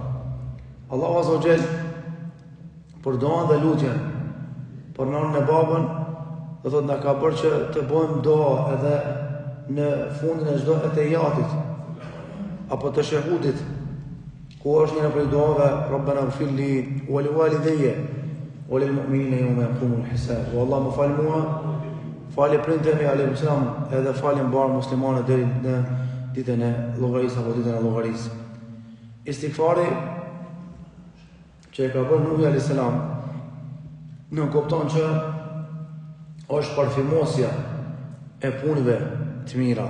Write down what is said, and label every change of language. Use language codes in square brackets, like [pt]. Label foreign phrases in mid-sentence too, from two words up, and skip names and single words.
[sq] Allahu [ar] عز وجل [sq] për duan dhe lutjen për nanën e babën, do thotë na ka bërë që të bëjmë dua edhe në fundin e çdo etajatit apo të shahudit, ku është një prej duave [ar] ربنا اغفر لي ولوالدي وللمؤمنين يوم يقوم الحساب. [sq] O Allah, më fal mua, falë prindëve [ar] عليهم السلام, [sq] edhe falë mbar muslimanët deri në ditën e llogarisë apo ditën e llogarisë. Istighfari që e ka bërë Nuhi [ar] عليه السلام [sq] në kupton që është parfimosja e punëve të mira.